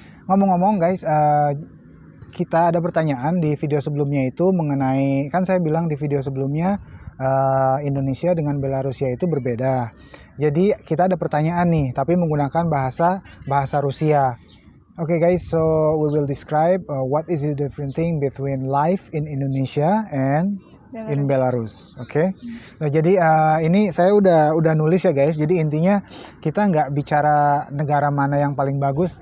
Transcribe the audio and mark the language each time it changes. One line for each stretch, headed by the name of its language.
Indonesian: Ngomong-ngomong guys, kita ada pertanyaan di video sebelumnya itu mengenai, kan saya bilang di video sebelumnya Indonesia dengan Belarusia itu berbeda. Jadi kita ada pertanyaan nih, tapi menggunakan bahasa Rusia.
English: Okay guys, so we will describe what is the different thing between life in Indonesia and in Belarus.
Indonesian: Oke. Nah, jadi ini saya udah nulis ya guys. Jadi intinya kita nggak bicara negara mana yang paling bagus.